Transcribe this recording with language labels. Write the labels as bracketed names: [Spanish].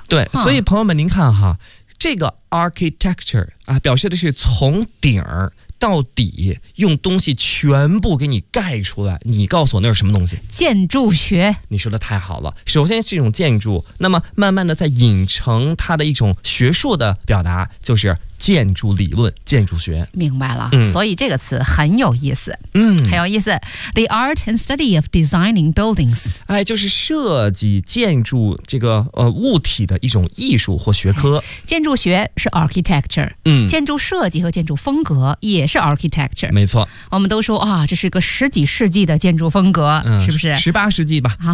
[Chinese] 对、所以朋友们您看哈这个 architecture 啊表示的是从顶儿到底用东西全部给你盖出来你告诉我那是什么东西建筑学你说的太好了首先是一种建筑那么慢慢的再引成它的一种学术的表达就是建筑理论建筑学明白了、所以这个词很有意思很有意思 [English] The art and study of designing buildings [Chinese] 哎，就是设计建筑这个、物体的一种艺术或学科、建筑学是 architecture、建筑设计和建筑风格也是 architecture 没错我们都说啊，这是个十几世纪的建筑风格、是不是十八世纪吧、